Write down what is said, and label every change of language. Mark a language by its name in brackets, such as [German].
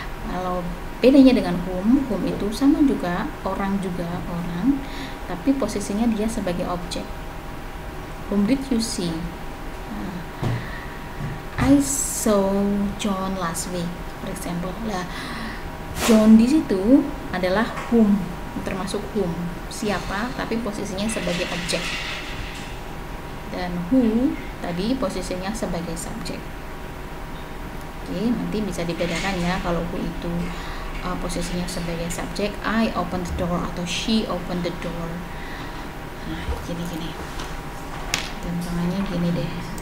[Indonesian] Kalau bedanya dengan whom itu sama juga orang, tapi posisinya dia sebagai objek. [English] Whom did you see? I saw John last week, for example. [Indonesian] Nah, John di situ adalah whom, termasuk whom, siapa, tapi posisinya sebagai objek. Dan who tadi posisinya sebagai subjek. Oke, nanti bisa dibedakan ya kalau who itu posisinya sebagai subjek. [English] I opened the door atau she opened the door. [Indonesian] Nah, gini. Gampangannya gini deh.